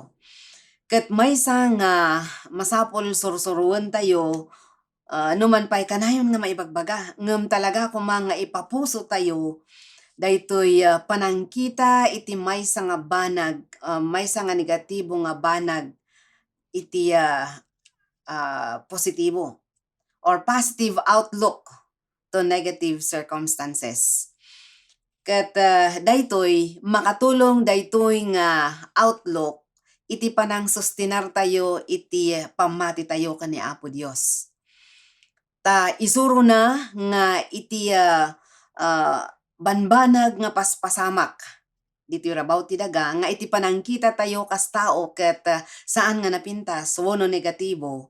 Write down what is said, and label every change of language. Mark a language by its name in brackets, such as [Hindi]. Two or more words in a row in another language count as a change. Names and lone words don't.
[Iloko] Ket maysa nga masapol sursuroen tayo numan pay kanayon nga maibagbaga ngem talaga kumang nga ipapuso tayo daytoy panangkita iti maysa nga banag, maysa nga negatibo nga banag iti positibo or [English] positive outlook to negative circumstances. [Iloko] Ket daytoy makatulong daytoy nga outlook iti panang sustinar tayo iti pamati tayo ken ni Apo Dios. Ta isuro na nga iti banbanag nga paspasamak ditoy rabaw ti daga nga iti panangkita tayo kas tao ket saan nga napintas wenno negatibo.